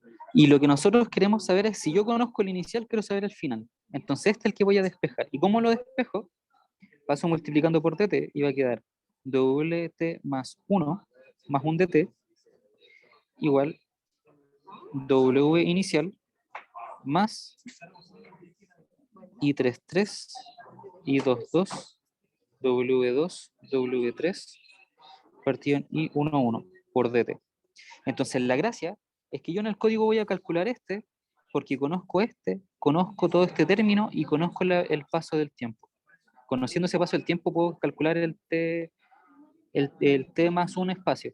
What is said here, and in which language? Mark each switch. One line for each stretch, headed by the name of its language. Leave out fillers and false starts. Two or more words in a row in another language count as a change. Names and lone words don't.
Spanish: Y lo que nosotros queremos saber es, si yo conozco el inicial, quiero saber el final. Entonces este es el que voy a despejar. ¿Y cómo lo despejo? Paso multiplicando por dt y va a quedar wt más 1 más un dt igual w inicial más i33 i22 w2 w3 partido en i11 por dt. Entonces la gracia es que yo en el código voy a calcular este porque conozco todo este término y conozco el paso del tiempo. Conociendo ese paso del tiempo puedo calcular el t más un espacio.